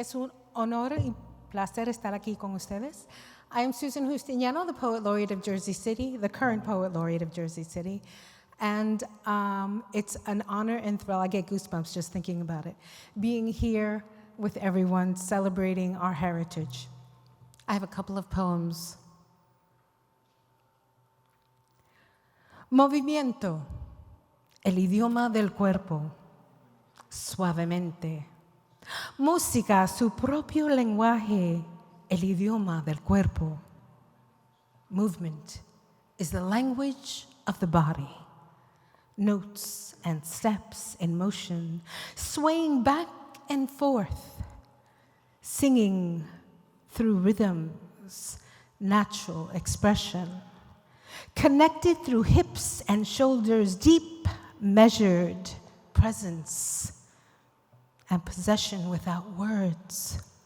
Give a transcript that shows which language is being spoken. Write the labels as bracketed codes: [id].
[es] Es un honor y placer estar aquí con ustedes. [en] I am Susan Justiniano, the Poet Laureate of Jersey City, the current Poet Laureate of Jersey City. And it's an honor and thrill. I get goosebumps just thinking about it. Being here with everyone, celebrating our heritage. I have a couple of poems. [es] Movimiento, el idioma del cuerpo, suavemente. Música, su propio lenguaje, el idioma del cuerpo. [en] Movement is the language of the body. Notes and steps in motion, swaying back and forth, singing through rhythms, natural expression, connected through hips and shoulders, deep, measured presence, and possession without words.